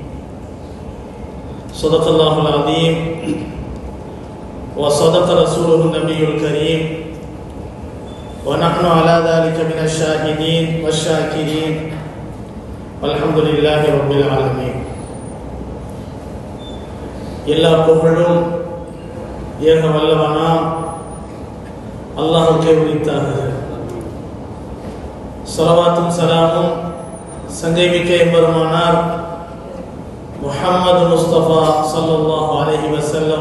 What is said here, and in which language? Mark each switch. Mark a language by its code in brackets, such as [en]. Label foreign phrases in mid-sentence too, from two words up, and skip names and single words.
[ar] صدق الله العظيم وصدق رسوله النبي الكريم، ونحن على ذلك من الشاهدين والشاكرين، والحمد لله رب العالمين. [ta] எல்லா புகழும் ஏக வல்லவனாம் அல்லாஹ்வுக்கே உரித்தாகுக. ஸலவாத்தும் சலாமும் சங்கைமிக்க எம்பெருமானார் முஹம்மது முஸ்தபா [ar] صلى الله عليه وسلم